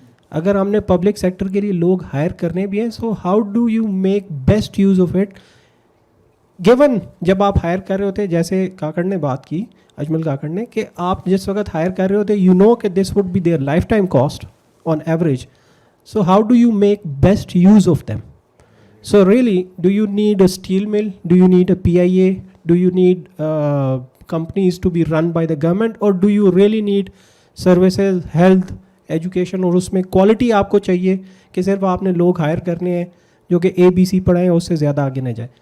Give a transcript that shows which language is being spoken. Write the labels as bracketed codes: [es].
[ur] اگر ہم نے پبلک سیکٹر کے لیے لوگ ہائر کرنے بھی ہیں, [en] So how do you make best use of it. [ur] Given جب آپ ہائر کر رہے ہوتے, جیسے کاکڑ نے بات کی, اجمل کاکڑ نے, کہ آپ جس وقت ہائر کر رہے ہوتے یو نو کہ [en] This would be their lifetime cost on average. So how do you make best use of them? So really, do you need a steel mill? Do you need a PIA? Do you need companies to be run by the government? Or do you really need services, health, education, [ur] اور اس میں quality آپ کو چاہیے کہ صرف آپ نے لوگ ہائر کرنے ہیں جو کہ ABC پڑھائیں, اس سے زیادہ آگے نہ جائے.